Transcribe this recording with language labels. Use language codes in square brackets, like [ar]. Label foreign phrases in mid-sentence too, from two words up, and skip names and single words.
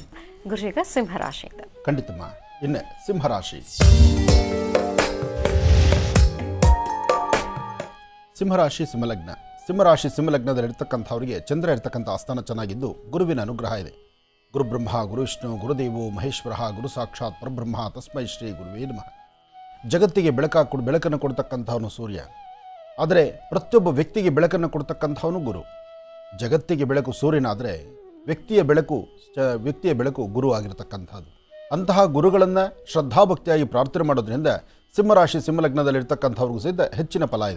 [kn] ಗುರುಶೇಖರ್, ಸಿಂಹರಾಶಿಯಿಂದ. ಖಂಡಿತಮ್ಮ. ಇನ್ನು ಸಿಂಹರಾಶಿ. ಸಿಂಹರಾಶಿ ಸಿಂಹಲಗ್ನ. ಸಿಂಹರಾಶಿ ಸಿಂಹಲಗ್ನದಲ್ಲಿರ್ತಕ್ಕಂಥವರಿಗೆ ಚಂದ್ರ ಇರ್ತಕ್ಕಂಥ ಆಸ್ಥಾನ ಚೆನ್ನಾಗಿದ್ದು ಗುರುವಿನ ಅನುಗ್ರಹ ಇದೆ. [sa] ಗುರುಬ್ರಹ್ಮ ಗುರುವಿಷ್ಣು ಗುರುದೇವೋ ಮಹೇಶ್ವರ ಗುರು ಸಾಕ್ಷಾತ್ ಪರಬ್ರಹ್ಮ ತಸ್ಮೈ ಶ್ರೀ ಗುರುವೇ ನಮಃ. [kn] ಜಗತ್ತಿಗೆ ಬೆಳಕನ್ನು ಕೊಡ್ತಕ್ಕಂಥವನು ಸೂರ್ಯ, ಆದರೆ ಪ್ರತಿಯೊಬ್ಬ ವ್ಯಕ್ತಿಗೆ ಬೆಳಕನ್ನು ಕೊಡ್ತಕ್ಕಂಥವನು ಗುರು. ಜಗತ್ತಿಗೆ ಬೆಳಕು ಸೂರ್ಯನಾದರೆ ವ್ಯಕ್ತಿಯ ಬೆಳಕು ಗುರು ಆಗಿರತಕ್ಕಂಥದ್ದು. ಅಂತಹ ಗುರುಗಳನ್ನು ಶ್ರದ್ಧಾಭಕ್ತಿಯಾಗಿ ಪ್ರಾರ್ಥನೆ ಮಾಡೋದ್ರಿಂದ ಸಿಂಹರಾಶಿ ಸಿಂಹಲಗ್ನದಲ್ಲಿರ್ತಕ್ಕಂಥವ್ರಿಗೂ ಸಹಿತ ಹೆಚ್ಚಿನ ಫಲ ಇದೆ.